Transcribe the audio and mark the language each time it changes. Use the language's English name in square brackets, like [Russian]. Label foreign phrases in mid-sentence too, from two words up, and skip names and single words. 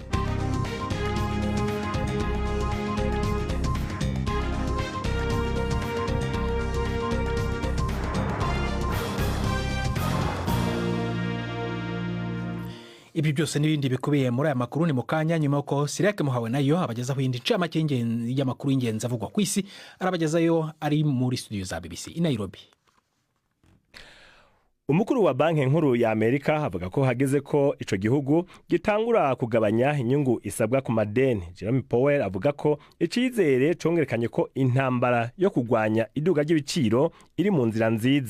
[Kinyarwanda] Ibi byose n'ibindi bikubiye muri aya makuru ni mu kanya nyuma yuko Sirake Muhawe nayo abagezaho indi ncamake y'amakuru y'ingenzi avugwa ku isi, arabagezayo ari muri studio za BBC i Nairobi. [Rundi] Umukuru wa banki nkuru ya Amerika avuga ko hageze ko ico gihugu gitangura kugabanya inyungu isabwa ku madeni. Jerome Powell avuga ko icizere congerekanye ko intambara yo kugwanya iduga ry'ibiciro iri mu nzira nziza.